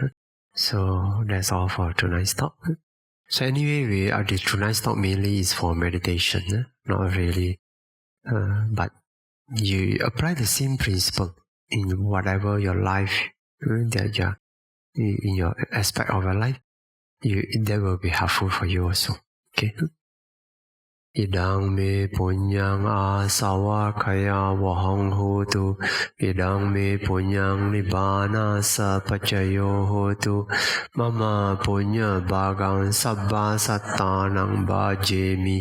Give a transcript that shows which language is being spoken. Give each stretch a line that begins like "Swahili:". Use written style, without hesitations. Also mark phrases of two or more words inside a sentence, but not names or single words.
English: So that's all for tonight's talk. So anyway, tonight's talk mainly is for meditation, not really, but you apply the same principle in whatever your life that you are, in your aspect of your life. That will be helpful for you also. Okay.
Pali: Idang me punyang asawakaya wahang hotu. Idang me punyang nibbana sapacayo hotu. Mama punya bagang sabba sattanang bhajemi.